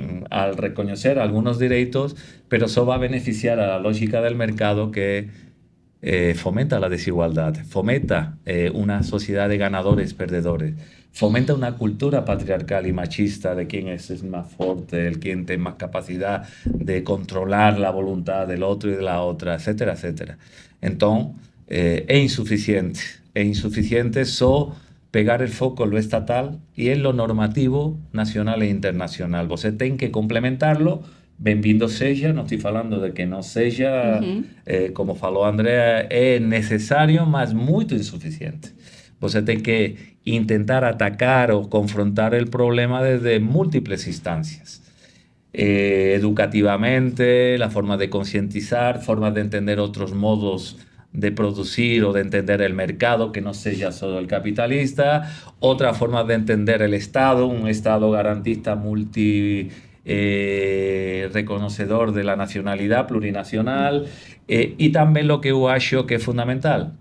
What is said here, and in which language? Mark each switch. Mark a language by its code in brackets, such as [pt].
[es] al reconocer algunos derechos, pero eso va a beneficiar a la lógica del mercado que fomenta la desigualdad, fomenta una sociedad de ganadores-perdedores, fomenta una cultura patriarcal y machista de quién es más fuerte, el quién tiene más capacidad de controlar la voluntad del otro y de la otra, etcétera, etcétera. Entonces, es insuficiente solo pegar el foco en lo estatal y en lo normativo nacional e internacional. [pt] Você tem que complementarlo. Bem-vindo seja, não estou falando de que não seja, como falou Andrea, é necessário, mas muito insuficiente. Você tem que [es] intentar atacar o confrontar el problema desde múltiples instancias. Educativamente, la forma de concientizar, formas de entender otros modos de producir o de entender el mercado, que no sea solo el capitalista, otra forma de entender el Estado, un Estado garantista reconocedor de la nacionalidad plurinacional, y también lo que yo [pt] acho [es] que es fundamental.